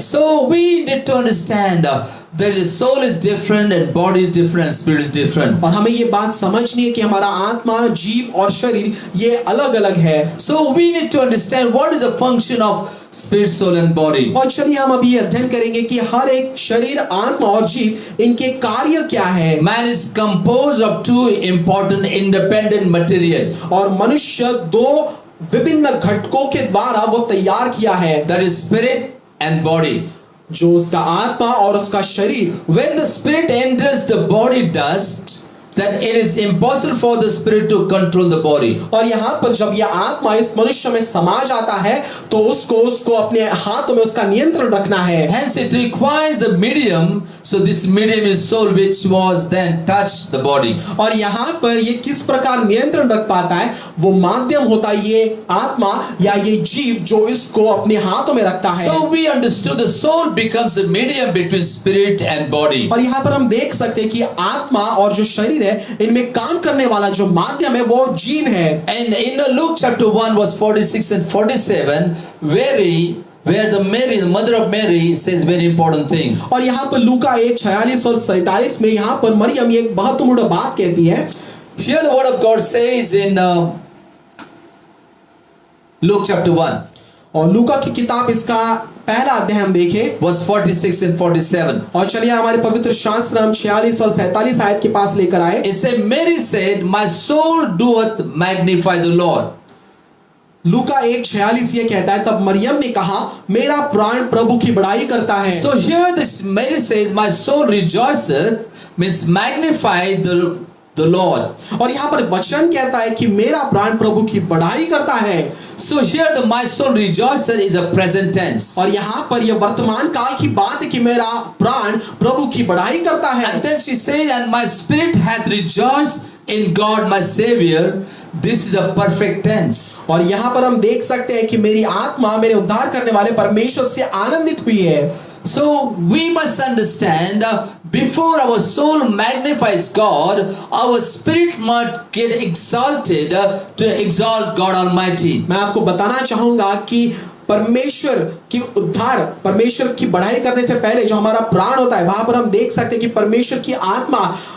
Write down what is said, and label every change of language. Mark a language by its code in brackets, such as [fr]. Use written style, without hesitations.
[en] So we need to understand that the soul is different and body is different and spirit is different. [hi] और हमें ये बात समझनी है कि हमारा आत्मा, जीव और शरीर ये अलग अलग है। [en] So we need to understand what is the function of spirit, soul and body. [hi] और चलिए हम अभी ये अध्ययन करेंगे कि हर एक शरीर, आत्मा और जीव इनके कार्य क्या है। [en] Man is composed of two important independent material. [hi] और मनुष्य 2 विभिन्न घटकों के द्वारा वो तैयार किया है, [en] That is spirit and body. [hi] जो उसका आत्मा और उसका शरीर। [en] When the spirit enters the body dust, then it is impossible for the spirit to control the body. [hi] और यहाँ पर जब यह आत्मा इस मनुष्य में समा जाता है तो उसको अपने हाथों में उसका नियंत्रण रखना है। [en] Hence it requires a medium, so this medium is soul which was then touched the body. [hi] और यहाँ पर ये किस प्रकार नियंत्रण रख पाता है, वो माध्यम होता है ये आत्मा या ये जीव जो इसको अपने हाथों में रखता है। [en] So we understood the soul becomes a medium between spirit and body. [hi] और यहाँ पर हम देख सकते हैं कि आत्मा और जो शरीर है इनमें काम करने वाला जो माध्यम है वो जीव है। [en] And in Luke chapter 1 verse 46 and 47, where the mother of Mary says very important thing. [hi] और यहाँ पर लूका 1:46 और 47 में यहाँ पर मरियम एक महत्वपूर्ण बात कहती है। [en] Here the word of God says in Luke chapter 1 [hi] और लूका की किताब इसका पहला अध्याय हम देखें [en] verse 46 and 47. [hi] और चलिए हमारे पवित्र शास्त्र हम 46 और 47 आयत के पास लेकर आए। [en] It said, Mary said, my soul doeth magnify the Lord. [hi] लूका 1:46 ये कहता है, तब मरियम ने कहा मेरा प्राण प्रभु की बड़ाई करता है। [en] So here this Mary says, my soul rejoiceth, means magnify the Lord. [hi] और यहाँ पर वचन कहता है कि मेरा प्राण प्रभु की बड़ाई करता है। [en] So here the my soul rejoiceth is a present tense. [hi] और यहाँ पर यह वर्तमान काल की बात है कि मेरा प्राण प्रभु की बड़ाई करता है। [en] And then she said, and my spirit hath rejoiced in God my Savior. This is a perfect tense. [hi] और यहाँ पर हम देख सकते हैं कि मेरी आत्मा मेरे उद्धार करने वाले परमेश्वर से आनंदित हुई है। [en] So we must understand before our soul magnifies God, our spirit must get exalted to exalt God Almighty. [hi] मैं आपको बताना चाहूंगा कि परमेश्वर की उद्धार, परमेश्वर की बढ़ाई करने से पहले जो हमारा प्राण होता है वहां पर हम देख सकते हैं कि परमेश्वर की आत्मा,